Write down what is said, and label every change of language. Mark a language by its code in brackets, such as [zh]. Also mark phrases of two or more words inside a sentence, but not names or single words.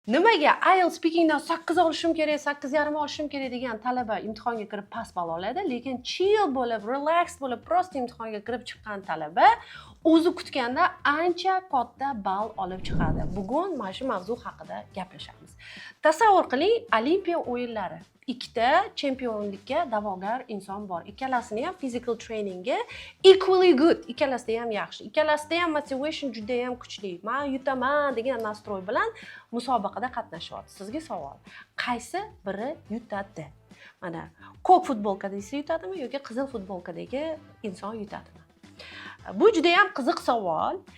[uz] Nimaga IELTS speakingdan 8 olishim kerak, 8,5 olishim kerak degan talaba imtihonga kirib past ball oladi, lekin chill bo'lib, relax bo'lib, prosta imtihonga kirib chiqqan talaba o'zi kutganda ancha katta ball olib chiqadi. Bugun mana shu mavzu haqida gaplashamiz. Tasavvur qiling, Olimpiya o'yinlari. Ikkita chempionlikka da'vogar inson bor. Ikkalasini ham [en] physical trainingga equally good, [uz] ikkalasida ham yaxshi. Ikkalasida ham motivation juda ham kuchli. Men yutaman degan nastroy bilan musobaqada qatnashyapti. Sizga savol. Qaysi biri yutadi? Mana ko'k futbolkadagi yutadimi yoki qizil futbolkadagi inson yutadimi? Bu juda ham qiziq savol.